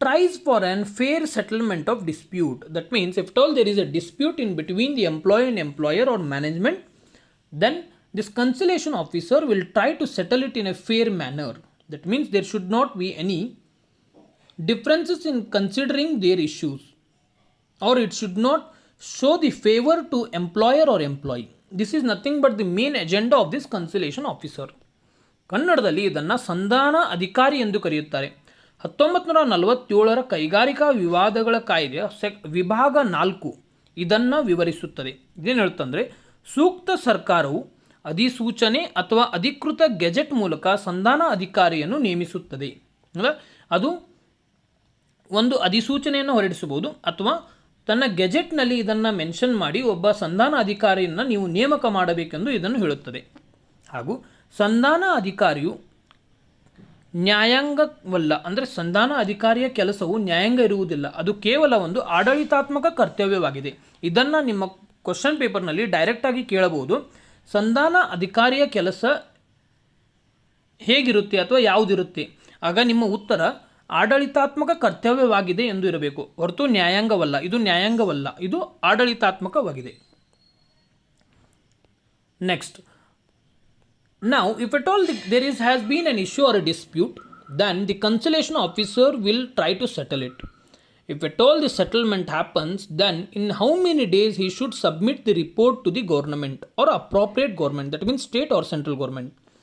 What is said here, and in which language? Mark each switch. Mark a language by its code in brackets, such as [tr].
[en] tries for an fair settlement of dispute. That means if at all there is a dispute in between the employee and employer or management, then this conciliation officer will try to settle it in a fair manner. That means there should not be any differences in considering their issues, or it should not show the favor to employer or employee. This is nothing but the main agenda of this conciliation officer. [kn] ಕನ್ನಡದಲ್ಲಿ ಇದನ್ನು ಸಂಧಾನ ಅಧಿಕಾರಿ ಎಂದು ಕರೆಯುತ್ತಾರೆ. 1947ರ ಕೈಗಾರಿಕಾ ವಿವಾದಗಳ ಕಾಯ್ದೆಯ ವಿಭಾಗ 4 ಇದನ್ನು ವಿವರಿಸುತ್ತದೆ. ಇದೇನು ಹೇಳ್ತಂದರೆ, ಸೂಕ್ತ ಸರ್ಕಾರವು ಅಧಿಸೂಚನೆ ಅಥವಾ ಅಧಿಕೃತ ಗೆಜೆಟ್ ಮೂಲಕ ಸಂಧಾನ ಅಧಿಕಾರಿಯನ್ನು ನೇಮಿಸುತ್ತದೆ. ಅದು ಒಂದು ಅಧಿಸೂಚನೆಯನ್ನು ಹೊರಡಿಸಬಹುದು ಅಥವಾ ತನ್ನ ಗೆಜೆಟ್ನಲ್ಲಿ ಇದನ್ನು ಮೆನ್ಷನ್ ಮಾಡಿ ಒಬ್ಬ ಸಂಧಾನ ಅಧಿಕಾರಿಯನ್ನು ನೀವು ನೇಮಕ ಮಾಡಬೇಕೆಂದು ಇದನ್ನು ಹೇಳುತ್ತದೆ. ಹಾಗೂ ಸಂಧಾನ ಅಧಿಕಾರಿಯು ನ್ಯಾಯಾಂಗವಲ್ಲ, ಅಂದರೆ ಸಂಧಾನ ಅಧಿಕಾರಿಯ ಕೆಲಸವು ನ್ಯಾಯಾಂಗ ಇರುವುದಿಲ್ಲ, ಅದು ಕೇವಲ ಒಂದು ಆಡಳಿತಾತ್ಮಕ ಕರ್ತವ್ಯವಾಗಿದೆ. ಇದನ್ನು ನಿಮ್ಮ ಕ್ವಶನ್ ಪೇಪರ್ನಲ್ಲಿ ಡೈರೆಕ್ಟಾಗಿ ಕೇಳಬಹುದು. ಸಂಧಾನ ಅಧಿಕಾರಿಯ ಕೆಲಸ ಹೇಗಿರುತ್ತೆ ಅಥವಾ ಯಾವುದಿರುತ್ತೆ, ಆಗ ನಿಮ್ಮ ಉತ್ತರ ಆಡಳಿತಾತ್ಮಕ ಕರ್ತವ್ಯವಾಗಿದೆ ಎಂದು ಇರಬೇಕು, ಹೊರತು ನ್ಯಾಯಾಂಗವಲ್ಲ. ಇದು ನ್ಯಾಯಾಂಗವಲ್ಲ, ಇದು ಆಡಳಿತಾತ್ಮಕವಾಗಿದೆ. [en] Next, now if at all has been an issue or a dispute, then the conciliation officer will try to settle it. If at all the settlement happens, then in how many days he should submit the report to the government or appropriate government, that means state or central government.